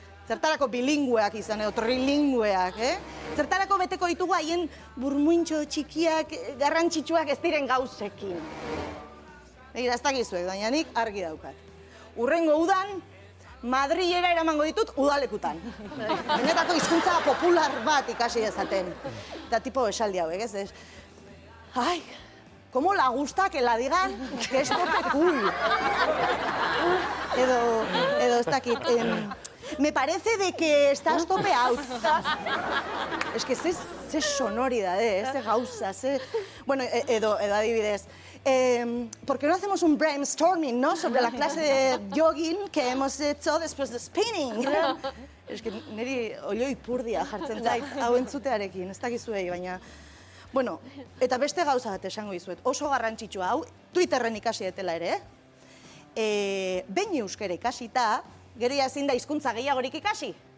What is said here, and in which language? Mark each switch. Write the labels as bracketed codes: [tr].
[eu] Zertarako bilingueak izan edo trilingueak, Zertarako beteko ditugu haien burmuintxo txikiak, garrantzitsuak ez diren gauzekin. Begira, ez dakizuek, baina nik argi daukat. Urrengo udan, Madrilera eramango ditut udalekutan. Benetako hizkuntza popular bat ikasi dezaten. Eta tipo esaldi hauek, ez? [es] Ai, como la gusta que la digan que es tope cool. [eu] Edo ez dakit. [es] Me parece de que estás tope out. Es que [eu] ze sonoridade, ze gauza, ze... Bueno, edo adibidez. [es] ¿Por qué no hacemos un brainstorming, no? Sobre la clase de jogging que hemos hecho después de spinning. Es que [eu] niri oioi purdia jartzen zait, hau entzutearekin, ez dakizuei, baina... Bueno, eta beste gauza bat esango dizuet, oso garrantzitsua hau, Twitterren ikasi detela ere, behin euskera ikasita, gero ezin da hizkuntza gehiagorik ikasi.